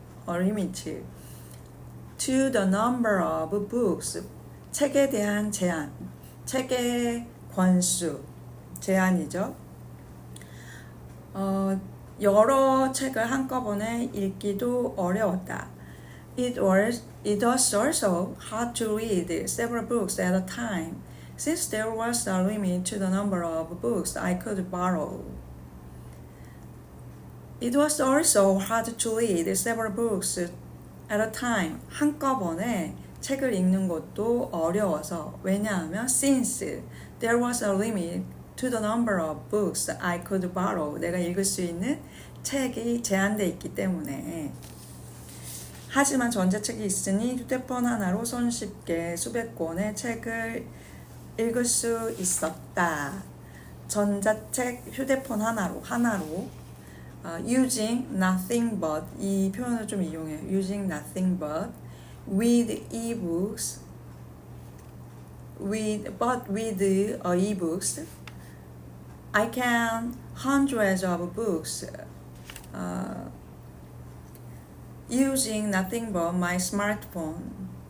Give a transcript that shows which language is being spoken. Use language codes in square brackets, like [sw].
[en] a limit to the number of books. [ko] 책에 대한 제한, 책의 권수, 제한이죠. 여러 책을 한꺼번에 읽기도 어려웠다. [en] It was also hard to read several books at a time, since there was a limit to the number of books I could borrow. It was also hard to read several books at a time. [ko] 한꺼번에 책을 읽는 것도 어려워서. [en] 왜냐하면 since there was a limit to the number of books I could borrow. [ko] 내가 읽을 수 있는 책이 제한되어 있기 때문에. 하지만 전자책이 있으니 휴대폰 하나로 손쉽게 수백 권의 책을 읽을 수 있었다. 전자책 휴대폰 하나로 [en] using nothing but, [ko] 이 표현을 좀 이용해요. [en] using nothing but with ebooks with ebooks I can hundreds of books using nothing but my smartphone.